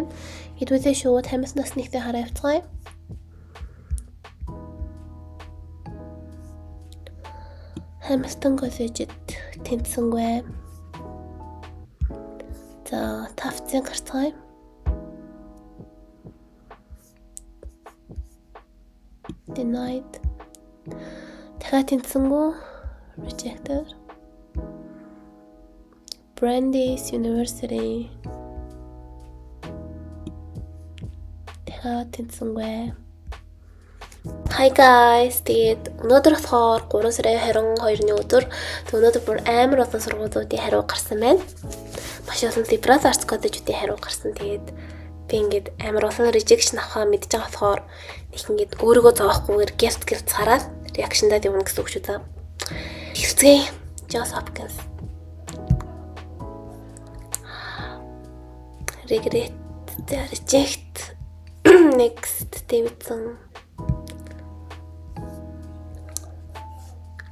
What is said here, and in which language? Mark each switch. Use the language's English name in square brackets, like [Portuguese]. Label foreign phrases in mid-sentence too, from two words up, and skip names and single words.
[Mongolian] Хэдүүлээ шууд Hamilton-аас нэгтэй хараа явцгаая. Hamilton College-д тэнцсэнгүй. За Tufts-ийн гарцгаая. [English] Denied. [Mongolian] Дахиад тэнцсэнгүй. [English] Rejected. Brandeis University. [Mongolian] Дахиад тэнцсэнгүй. [English] Hi guys. [Mongolian] Тэгээд өнөөдөр болохоор 3 сарын 22-ны өдөр. Өнөөдөр бүр амар олон сургуулиудын хариу гарсан байна. Маш олон [English] liberal arts college-уудын [Mongolian] хариу гарсан. Тэгээд би ингээд амар олон rejection авахаа мэдж байгаа болохоор нэг ингээд өөрийгөө зовохгүйгээр гэрт цараад reaction-даа явна гэсэн үг шүү дээ. Хэлцгээе. [English] Johns Hopkins. Regret. Reject. Next Davidson.